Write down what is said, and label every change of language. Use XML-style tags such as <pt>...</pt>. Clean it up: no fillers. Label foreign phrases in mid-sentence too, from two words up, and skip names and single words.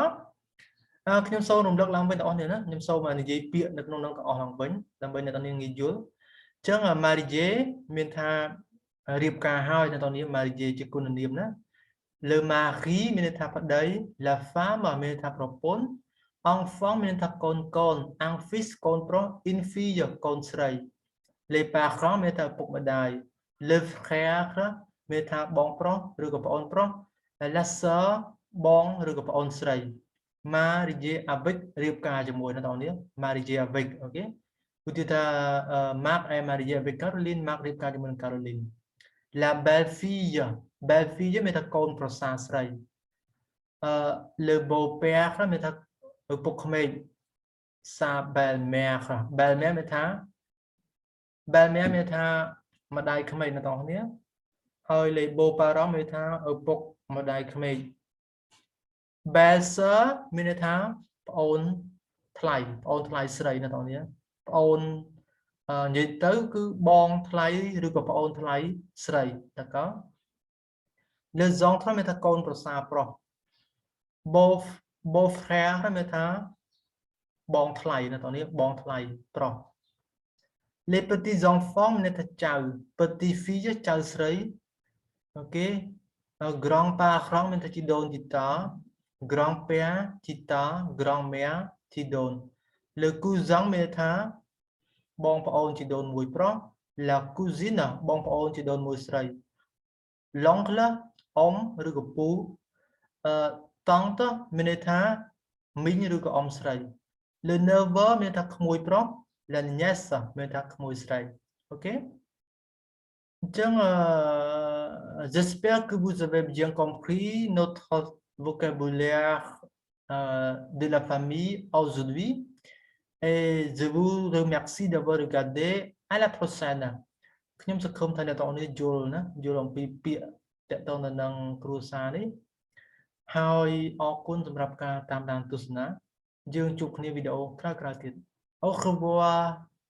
<km>ខ្ញុំសូមរំលឹកឡើងវិញបងប្អូនណាខ្ញុំសូមនិយាយពាក្យនៅក្នុងហ្នឹងក៏អស់ឡើងវិញដើម្បីអ្នកនរងាយយល់អញ្ចឹង marié មានថារៀប ការហើយនៅតនេះ marié ជាគុណនាមណា</km> <fr>le mari</fr> <km>មានន័យថាប្តី</km> <fr>la femme</fr> <km>មានន័យថាប្រពន្ធ enfant មានន័យថាកូន</km> <fr>un fils</fr> <km>កូនប្រុស</km> <fr>une fille</fr> <km>កូនស្រី</km> <fr>les parents</fr> <km>មានន័យថាឪពុកម្ដាយ</km> <fr>le frère</fr> <km>មានន័យថាបងប្រុសឬក៏ប្អូនប្រុស</km> <fr>la sœur</fr> <km>បងឬក៏ប្អូនស្រី</km> <fr>marié avec</fr> <km>រៀបការជាមួយនៅតនេះ</km> <fr>marié avec</fr> <km>អូខេឧទាហរណ៍ថា</km> <fr>Marc est marié avec Caroline</fr> <km>Marc រៀបការជាមួយនឹង Caroline</km> <fr>La belle-fille</fr> <km>មានថាកូនប្រសាស្រី</km> <fr>le beau-père</fr> <km>មានថាឪពុកក្មេក</km> <fr>sa belle-mère</fr> <km>មានថាម្ដាយក្មេកអ្នក ទាំងគ្នាហើយ</km> <fr>les beaux-parents</fr> <km>មានថាឪពុកម្ដាយក្មេក belle-sœur មានថាប្អូនថ្លៃស្រីអ្នកទាំងគ្នាប្អូននិយាយទៅគឺបងថ្លៃឬក៏ប្អូនថ្លៃស្រីតើក៏លើសងថ្លៃមានថាកូនប្រសាប្រុស</km> <fr>beau frère</fr> <km>មានថាបងថ្លៃនៅតនេះបងថ្លៃប្រុស</km> <fr>les petits enfants</fr> <km>មានថាចៅ</km> <fr>petit fille</fr> <km>ចៅស្រីអូខេ</km> <fr>grand parent</fr> <km>មានថាជីដូនជីតា grand père ជីតា</km> <fr>grand mère</fr> <km>ជីដូន</km> <fr>le cousin</fr> <km>មានថាបងប្អូនជីដូនមួយប្រុស</km> <fr>la cousine</fr> <km>បងប្អូនជី ដូនមួយស្រី l'oncle អ៊ំឬក៏ពូtante មានន័យថាមីងឬក៏អ៊ំស្រី</km> <fr>le neveu</fr> <km>មានថាក្មួយប្រុស</km> <fr>la nièce</fr> <km>មានថាក្មួយស្រីអូ ខេអញ្ចឹង</km> <fr>j'espère que vous avez bien compris notre vocabulaire de la famille aujourd'hui et je vous remercie d'avoir regardé à la prochaine</fr> <km>ខ្ញុំសង្ឃឹមថាអ្នកទាំងអស់នេះយល់ណាយល់អំពីពាក្យតកតងទៅនឹងគ្រួសារនេះហើយអរគុណសម្រាប់ការតាមដានទស្សនាយើងជួបគ្នាវីដេអូក្រោយៗទៀត</km> <fr>Au revoir</fr>